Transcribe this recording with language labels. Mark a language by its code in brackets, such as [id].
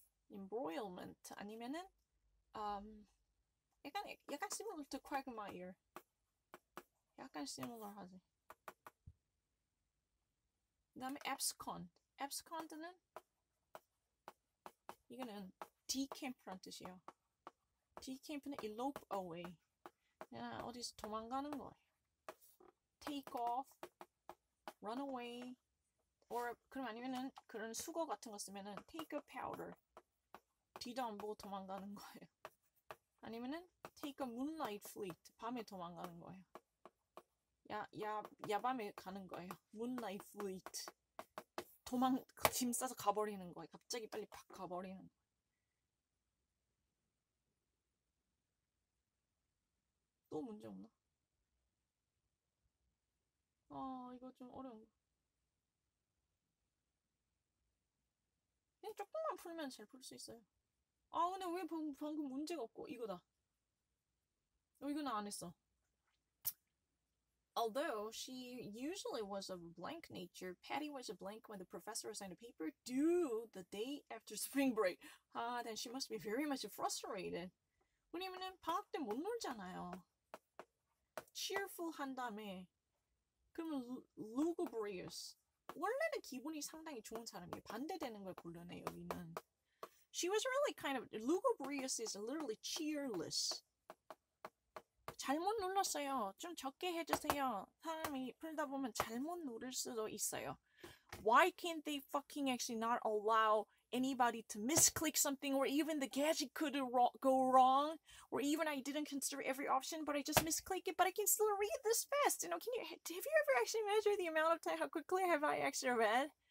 [en] embroilment [ko] 아니면은 약간 [en] similar to quagmire. [ko] 약간 similar 하지. 그 다음에 abscond. abscond는 이거는 decamp란 뜻이에요. [en] decamp는 elope away. [ko] 그냥 어디서 도망가는 거예요. [en] take off, run away, or [ko] 그럼 아니면은 그런 수거 같은 거 쓰면은 [en] take a powder. [ko] 뒤도 안 보고 도망가는 거예요. 아니면은 [en] take a moonlight fleet. [ko] 밤에 도망가는 거예요. 야밤에 가는 거예요. [en] moonlight fleet. [ko] 짐 싸서 가버리는 거예요. 갑자기 빨리 팍 가버리는 거예요. 또 문제 없나? 이거 좀 어려운 거. 그냥 조금만 풀면 잘 풀 수 있어요. 근데 왜 방금 문제가 없고 이거다. 이거는 안 했어. [en] Although she usually was of blank nature, Patty was a blank when the professor assigned a paper due the day after spring break. Then she must be very much frustrated. [ko] 왜냐면은 방학 때 못 놀잖아요. cheerful 한 다음에 그러면 lugubrious. 원래는 기분이 상당히 좋은 사람이에요. 반대되는 걸 고르네 여기는. [en] She was really kind of lugubrious is literally cheerless. [ko] 잘못 눌렀어요. 좀 적게 해주세요. 사람이 풀다 보면 잘못 누를 수도 있어요. [en] Why can't they fucking actually not allow anybody to misclick something, or even the gadget could go wrong, or even I didn't consider every option, but I just misclick it, but I can still read this fast. Have you ever actually measured the amount of time, how quickly have I actually read?